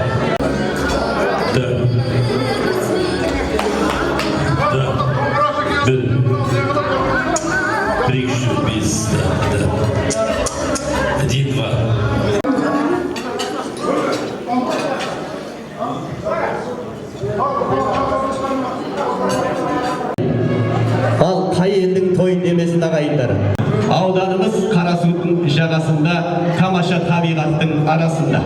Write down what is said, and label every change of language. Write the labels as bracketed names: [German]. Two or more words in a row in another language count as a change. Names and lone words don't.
[Russian] Да. Да. Бір. Пришли вниз. Да. Да. Один-два. [Kazakh] Ал қай елдің той демесін ағайындар. Ауданымыз Қарасудың жағасында, тамаша табиғаттың арасында.